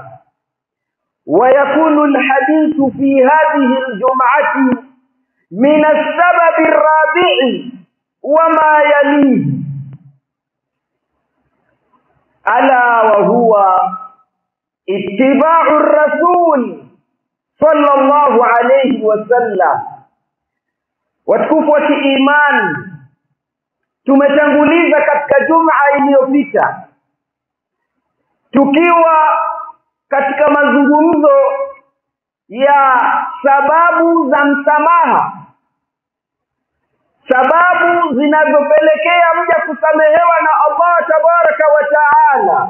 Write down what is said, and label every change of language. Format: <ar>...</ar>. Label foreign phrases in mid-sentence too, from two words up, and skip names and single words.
<ar>ويكون الحديث في هذه الجمعة من السبب الرابع وما يليه، ألا وهو اتباع الرسول صلى الله عليه وسلم.</ar> <sw>Watukufu wa imani, tumetanguliza katika juma iliyopita tukiwa katika mazungumzo ya sababu za msamaha, sababu zinazopelekea mja kusamehewa na Allah</sw> <ar>تبارك وتعالى.</ar>